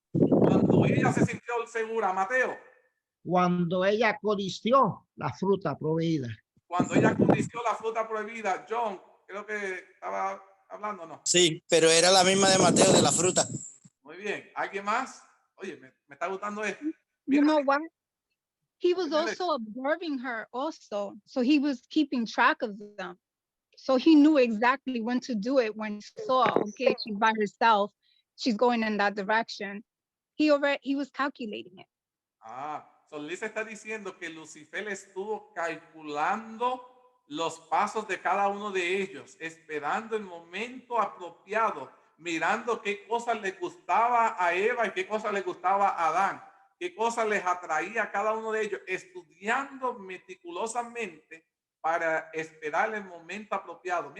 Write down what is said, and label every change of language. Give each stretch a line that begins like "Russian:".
Spanish: Cuando ella se sintió segura, Mateo. Cuando ella codició la fruta prohibida. Cuando ella codició la fruta prohibida. John, creo que estaba hablando, ¿no? Sí, pero era la misma de Mateo, de la fruta. Muy bien. ¿Alguien más? Oye, me está gustando esto.
English: You know what? He was also observing her also. So he was keeping track of them. So he knew exactly when to do it when he saw, okay, she's by herself. She's going in that direction. He was calculating it.
Spanish: So Liz está diciendo que Lucifer estuvo calculando los pasos de cada uno de ellos, esperando el momento apropiado, mirando qué cosas les gustaba a Eva y qué cosas les gustaba a Adán, qué cosas les atraía a cada uno de ellos, estudiando meticulosamente para esperar el momento apropiado.